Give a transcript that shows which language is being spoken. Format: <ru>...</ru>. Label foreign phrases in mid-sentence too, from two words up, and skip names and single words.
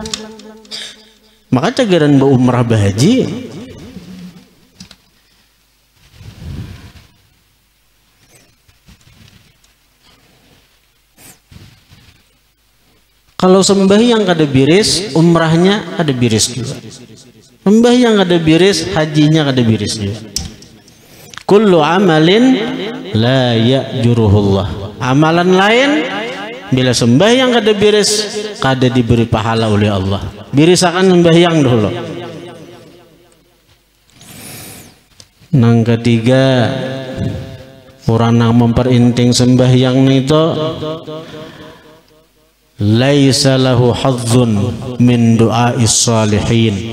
<bjn>Maka cagaran berumrah bahaji kalau sembahyang kada biris, umrahnya kada biris juga. Sembahyang kada biris, hajinya kada biris juga.</bjn> <ar>Kullu amalin la ya'juruhullah.</ar> <bjn>Amalan lain bila sembahyang kada biris, kada diberi pahala oleh Allah. Birisakan sembahyang dulu. Nang ketiga, orang yang memperinting sembahyang itu</bjn> <ar>laisa lahu hadzun min du'ais salihin.</ar>